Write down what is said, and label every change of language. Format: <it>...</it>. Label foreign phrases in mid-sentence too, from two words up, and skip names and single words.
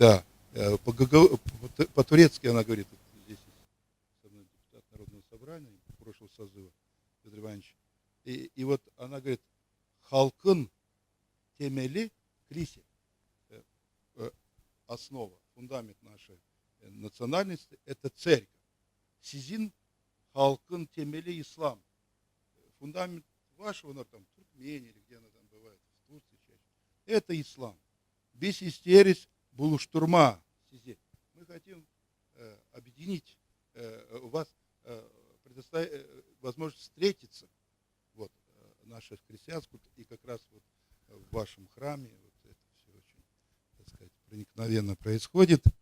<ru>По-турецки она говорит, вот здесь со мной депутат созыва, Петр Иванович. И вот она говорит,</ru> <tr>halkın temeli kilise,</tr> <ru>основа, фундамент нашей национальности, это церковь.</ru> <tr>Sizin halkın temeli İslam.</tr> <ru>Фундамент вашего народа, там, в Туркмении, или где она там бывает, в Турции чаще, это ислам.</ru> <tr>Biz isteriz buluşturma.</tr> <ru>Мы хотим объединить вас, предоставить возможность встретиться, вот, наша христианская, и как раз вот в вашем храме, вот это все очень, так сказать, проникновенно происходит.</ru>